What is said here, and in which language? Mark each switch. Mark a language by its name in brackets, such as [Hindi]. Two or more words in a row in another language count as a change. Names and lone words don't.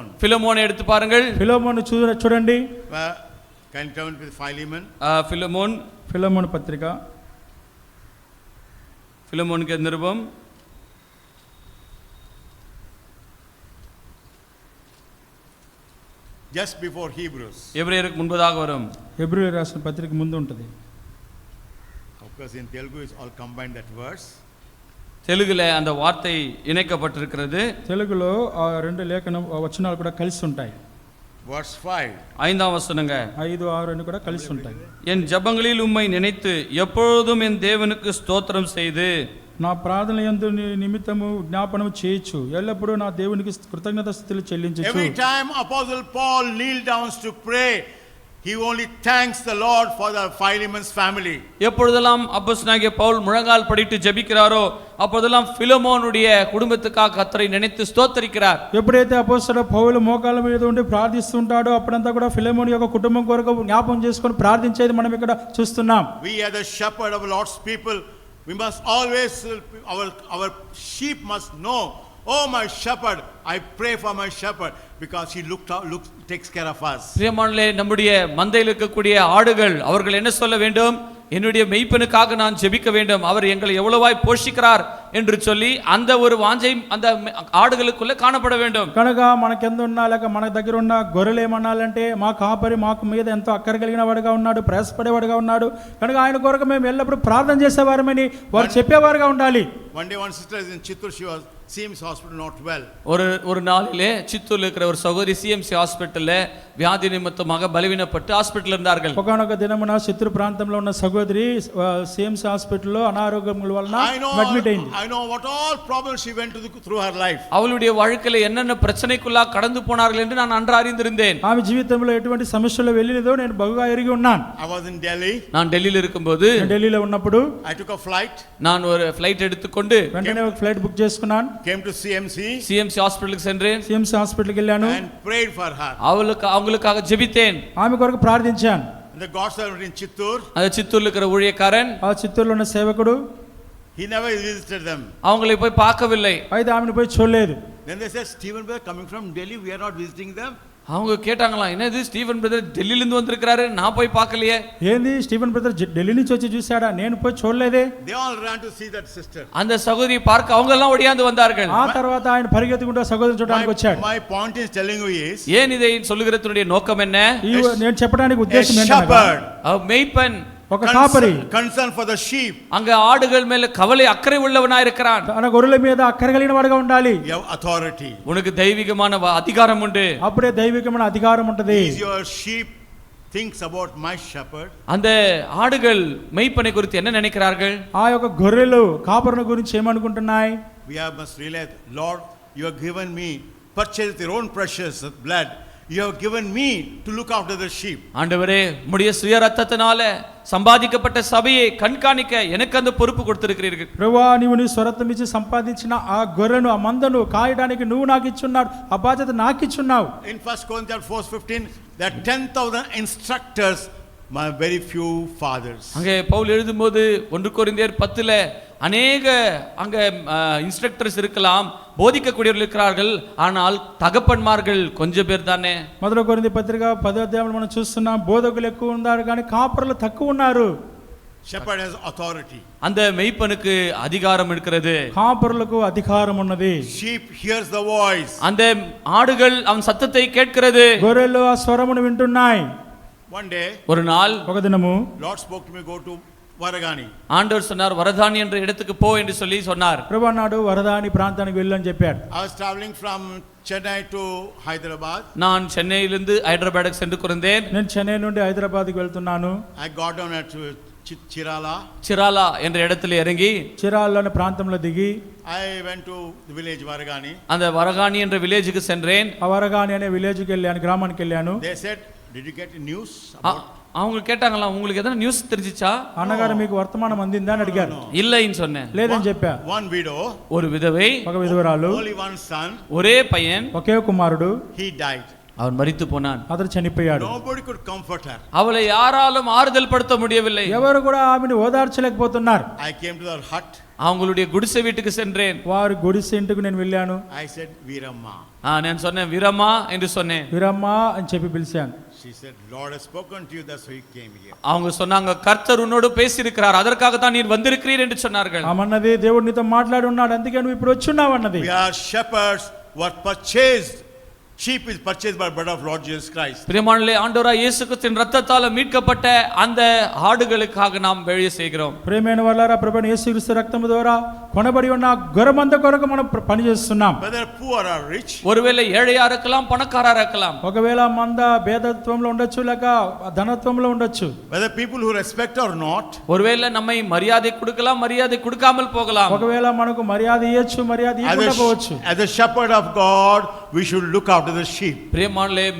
[Tamil] பிலமோனை எடுத்து பாருங்கள். [Telugu] ఫిలోమోను చూడండి. [English] Can you turn with Philemon? [Telugu] ఫిలోమోను పత్రిక. [Tamil] பிலமோனுக்கு நிருபம் [English] just before Hebrews. [Tamil] எபிரேயருக்கு முன்பதாக வரும். [Telugu] హెబ్రీయులకు రాసిన పత్రిక ముందు ఉంటుంది. [English] Of course in Telugu is all combined that verse. [Tamil] தெலுங்குல அந்த வார்த்தை இணைக்கப்பட்டிருக்கிறது. [Telugu] తెలుగులో ఆ రెండు వచనాలు కూడా కలిసి ఉంటాయి. [English] Verse 5. [Tamil] 5ஆம் வசனங்க. [Telugu] 5, 6 అన్ని కూడా కలిసి ఉంటాయి. [Tamil] என் ஜெபங்களில் உம்மை நினைத்து எப்பொழுதும் என் தேவனுக்கு ஸ்தோத்திரம் செய்து [Telugu] నా ప్రార్థన యందు నిమిత్తము జ్ఞాపనము చేయొచ్చు. ఎల్లప్పుడూ నా దేవునికి కృతజ్ఞతాస్తుతులు చెల్లించుచు. [English] Every time Apostle Paul kneeled down to pray, he only thanks the Lord for the Philemon's family. [Tamil] எப்பொழுதெல்லாம் அப்போஸ்தலனாகிய பவுல் முழங்கால் படிட்டு ஜெபிக்கிறாரோ அப்பொழுதெல்லாம் பிலமோனுடைய குடும்பத்துக்காக கர்த்தரை நினைத்து ஸ்தோத்திரிக்கிறார். [Telugu] ఎప్పుడైతే అపోస్తలుడు పౌలు మోకాళ్ళ మీద ఉండి ప్రార్థిస్తుంటాడో అప్పుడంతా కూడా ఫిలెమోను యొక్క కుటుంబం కొరకు జ్ఞాపకం చేసుకొని ప్రార్థించేది మనం ఇక్కడ చూస్తున్నాం. [English] We are the shepherd of Lord's people. We must always, our sheep must know, oh my shepherd, I pray for my shepherd because he takes care of us. [Tamil] பிரியமானவர்களே, நம்முடைய மந்தையில் இருக்கக்கூடிய ஆடுகள் அவர்கள் என்ன சொல்ல வேண்டும்? என்னுடைய மெய்ப்பனுக்காக நான் ஜெபிக்க வேண்டும், அவர் எங்களை எவ்வளவாய் போஷிக்கிறார் என்று சொல்லி அந்த ஒரு வாஞ்சை அந்த ఆడుகளுக்குள்ள కానపడ வேண்டும். [Telugu] కనుక మనకెంత ఉన్నా లేక మన దగ్గర ఉన్న గొర్రెలు ఏమన్నాలంటే మా కాపరి మాకు మీద ఎంతో అక్కర కలిగిన వాడుగా ఉన్నాడు, ప్రయాసపడేవాడుగా ఉన్నాడు, కనుక ఆయన కొరకు మేము ఎల్లప్పుడూ ప్రార్థన చేసేవారమని వారు చెప్పేవారుగా ఉండాలి. [English] One day one sister is in Chittur, she was CMC hospital not well. [Tamil] ஒரு நாளிலே சித்தூர்ல இருக்கிற ஒரு சகோதரி சிஎம்சி ஹாஸ்பிடல்ல வியாதி நிமித்தமாக பலவீனப்பட்டு ஹாஸ்பிடல்ல இருந்தார்கள். [Telugu] ఒకనొక దినమున చిత్తూరు ప్రాంతంలో ఉన్న సహోదరి సిఎంసి హాస్పిటల్లో అనారోగ్యముల వలన అడ్మిట్ అయింది. [English] I know what all problems she went through her life. [Tamil] அவளுடைய வாழ்க்கையில என்னென்ன பிரச்சனைக்குள்ள கடந்து போனார்கள் என்று நான் நன்றாக அறிந்திருந்தேன். [Telugu] ఆమె జీవితంలో ఎటువంటి సమస్యలు వెళ్ళినదో నేను బాగా ఎరిగి ఉన్నాను. [English] I was in Delhi. [Tamil] நான் டெல்லியில இருக்கும்போது [Telugu] ఢిల్లీలో ఉన్నప్పుడు [English] I took a flight. [Tamil] நான் ஒரு ఫ్లైట్ எடுத்துக்கொண்டு [Telugu] వెంటనే ఒక ఫ్లైట్ బుక్ చేసుకున్నాను. [English] Came to CMC. [Tamil] சிஎம்சி ஹாஸ்பிடலுக்கு சென்றேன். [Telugu] సిఎంసి హాస్పిటల్కి వెళ్ళాను. [English] And prayed for her. [Tamil] அவங்களுக்காக ஜெபித்தேன். [Telugu] ఆమె కొరకు ప్రార్థించాను. [English] The God servant in Chittur. [Tamil] அது சித்தூர்ல இருக்கிற ஊழியக்காரன், [Telugu] ఆ చిత్తూరులో ఉన్న సేవకుడు, [English] he never visited them. [Tamil] அவங்களை போய் பார்க்கவில்லை. [Telugu] అయితే ఆమెను పోయి చూడలేదు. [English] Then they said, Stephen brother coming from Delhi, we are not visiting them. [Tamil] அவங்க கேட்டாங்களாம், என்னது ஸ்டீவன் பிரதர் டெல்லியில இருந்து வந்திருக்காரு, நான் போய் பார்க்கலையே. [Telugu] ఏంది స్టీవెన్ బ్రదర్ ఢిల్లీ నుంచి వచ్చి చూశాడా, నేను పోయి చూడలేదే. [English] They all ran to see that sister. [Tamil] அந்த சகோதரியை பார்க்க அவங்க எல்லாம் ஓடியாந்து வந்தார்கள். [Telugu] ఆ తర్వాత ఆయన పరిగెత్తుకుంటూ సహోదరుని చూడడానికి వచ్చాడు. [English] My point is telling you is, [Tamil] ஏன் இதை சொல்லுகிறதுனுடைய நோக்கம் என்ன? [Telugu] నేను చెప్పడానికి [English] a [Telugu] ఉద్దేశం ఏంటంటే [English] shepherd [Tamil] மெய்ப்பன், [Telugu] ఒక కాపరి [English] concern for the sheep. [Tamil] அங்க ஆடுகள் மேல கவலை அக்கறை உள்ளவனாய் இருக்கிறான். [Telugu] తన గొర్రెల మీద అక్కర కలిగిన వాడుగా ఉండాలి. [English] You have authority. [Tamil] உனக்கு தெய்வீகமான அதிகாரம் உண்டு. [Telugu] అప్పుడే దైవికమైన అధికారం ఉంటది. [English] Is your sheep thinks about my shepherd? [Tamil] அந்த ஆடுகள் மெய்ப்பனை குறித்து என்ன நினைக்கிறார்கள்? [Telugu] ఆ యొక్క గొర్రెలు కాపరుని గురించి ఏమనుకుంటున్నాయి? [English] We have must realize, Lord, you have given me, purchased your own precious blood. You have given me to look after the sheep. [Tamil] ஆண்டவரே, உம்முடைய சுய ரத்தத்தினால சம்பாதிக்கப்பட்ட சபையை கண்காணிக்க எனக்கு அந்த பொறுப்பு கொடுத்திருக்கிறீர்கள். [Telugu] ప్రభువా, నీవు నీ స్వరత్వం ఇచ్చి సంపాదించిన ఆ గొర్రెను ఆ మందను కాయడానికి నువ్వు నాకు ఇచ్చున్నాడు, ఆ బాధ్యత నాకు ఇచ్చున్నావు. [English] In 1 Corinthians 4:15, there are 10,000 instructors, my very few fathers. [Tamil] அங்கே பவுல் எழுதும்போது 1 கொரிந்தியர் 10ல அநேக அங்க இன்ஸ்ட்ரக்டர்ஸ் இருக்கலாம், போதிக்கக்கூடியவர்கள் இருக்கிறார்கள், ஆனால் தகப்பன்மார்கள் கொஞ்சம் பேர் தானே. [Telugu] మొదటి కొరింథీ పత్రిక 10వ అధ్యాయంలో మనం చూస్తున్నాం, బోధకులు ఎక్కువ ఉన్నారు కానీ కాపరులు తక్కువ ఉన్నారు. [English] Shepherd has authority. [Tamil] அந்த மெய்ப்பனுக்கு அதிகாரம் இருக்கிறது. [Telugu] కాపరులకు అధికారం ఉన్నది. [English] Sheep hears the voice. [Tamil] அந்த ஆடுகள் அவன் சத்தத்தை கேட்கிறது. [Telugu] గొర్రెలు ఆ స్వరమును వింటున్నాయి. [English] One day, [Tamil] ஒரு நாள் [Telugu] ఒక దినము [English] Lord spoke to me, go to Varagani. [Tamil] ஆண்டவர் சொன்னார், வரதானி என்ற இடத்துக்கு போ என்று சொல்லி சொன்னார். [Telugu] ప్రభు అన్నాడు, వరదాని ప్రాంతానికి వెళ్ళు అని చెప్పాడు. [English] I was traveling from Chennai to Hyderabad. [Tamil] நான் சென்னையிலிருந்து ஹைதராபாத்துக்கு சென்று கொண்டிருந்தேன். [Telugu] నేను చెన్నై నుండి హైదరాబాద్కి వెళ్తున్నాను. [English] I got down at Chirala. [Tamil] சிராலா என்ற இடத்துல இறங்கி [Telugu] చిరాల్లోని ప్రాంతంలో దిగి [English] I went to the village Varagani. [Tamil] அந்த வரகாணி என்ற வில்லேஜுக்கு சென்றேன். [Telugu] ఆ వరగాని అనే విలేజ్కి వెళ్ళాను, గ్రామానికి వెళ్ళాను. [English] They said, did you get news about? [Tamil] அவங்க கேட்டாங்களா, உங்களுக்கு எதனா நியூஸ் தெரிஞ்சிச்சா? [Telugu] అన్నగారు మీకు వర్తమానం అందిందా అని అడిగారు. [Tamil] இல்லைன்னு சொன்னேன். [Telugu] లేదని చెప్పా. [English] One widow, [Tamil] ஒரு விதவை, [Telugu] ఒక విధవరాలు, [English] only one son, [Tamil] ஒரே பையன், [Telugu] ఒకే కుమారుడు, [English] he died. [Tamil] அவன் மரித்து போனான். [Telugu] అతడు చనిపోయాడు. [English] Nobody could comfort her. [Tamil] அவளை யாராலும் ஆறுதல் படுத்த முடியவில்லை. [Telugu] ఎవరు కూడా ఆమెను ఓదార్చలేకపోతున్నారు. [English] I came to their hut. [Tamil] அவங்களுடைய குடிசை வீட்டுக்கு சென்றேன். [Telugu] వారి గుడిసె ఇంటికి నేను వెళ్ళాను. [English] I said, Veeramma. [Tamil] நான் சொன்னேன், வீரம்மா என்று சொன்னேன். [Telugu] వీరమ్మా అని చెప్పి పిలిచాను. [English] She said, Lord has spoken to you, that's why he came here. [Tamil] அவங்க சொன்னாங்க, கர்த்தர் உன்னோடு பேசியிருக்கிறார், அதற்காக தான் நீர் வந்திருக்கிறீர் என்று சொன்னார்கள். [Telugu] ఆమన్నది, దేవుడు నీతో మాట్లాడి ఉన్నాడు, అందుకే నువ్వు ఇప్పుడు వచ్చున్నావు అన్నది. [English] We are shepherds who are purchased. Sheep is purchased by blood of Lord Jesus Christ. [Tamil] பிரியமானவர்களே, ஆண்டவராகிய இயேசு கிறிஸ்துவின் இரத்தத்தால் மீட்கப்பட்ட அந்த ஆடுகளுக்காக நாம் வேலை செய்கிறோம். [Telugu] ప్రియమైన వారలారా, ప్రభువైన యేసుక్రీస్తు రక్తము ద్వారా కొనబడి ఉన్న గొర్రెమంద కొరకు మనం పని చేస్తున్నాం. [English] Whether poor or rich, [Tamil] ஒருவேளை ஏழையா இருக்கலாம், பணக்காரா இருக்கலாம். [Telugu] ఒకవేళ మంద భేదత్వంలో ఉండొచ్చు, లేక ధనత్వంలో ఉండొచ్చు. [English] whether people who respect or not, [Tamil] ஒருவேளை நம்மை மரியாதை கொடுக்கலாம், மரியாதை கொடுக்காமல் போகலாம். [Telugu] ఒకవేళ మనకు మర్యాద ఇయ్యొచ్చు, మర్యాద ఇవ్వకుండా పోవచ్చు. [English] as a shepherd of God, we should look after the sheep.